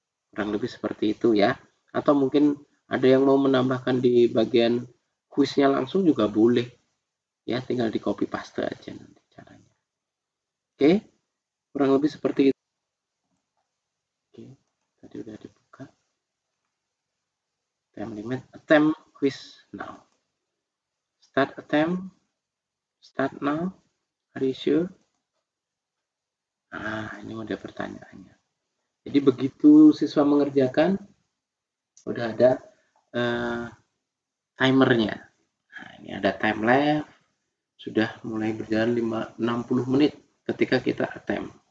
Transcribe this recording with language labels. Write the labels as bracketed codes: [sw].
[id] Kurang lebih seperti itu ya. Atau mungkin ada yang mau menambahkan di bagian kuisnya langsung juga boleh. Ya, tinggal di copy paste aja nanti caranya. Oke, kurang lebih seperti itu. Oke, tadi udah dibuka. [en] Time limit, attempt quiz now. Start attempt, start now. Are you sure? [id] Nah, ini udah pertanyaannya. Jadi begitu siswa mengerjakan, udah ada timernya. Nah, ini ada time left, sudah mulai berjalan 60 menit ketika kita attempt.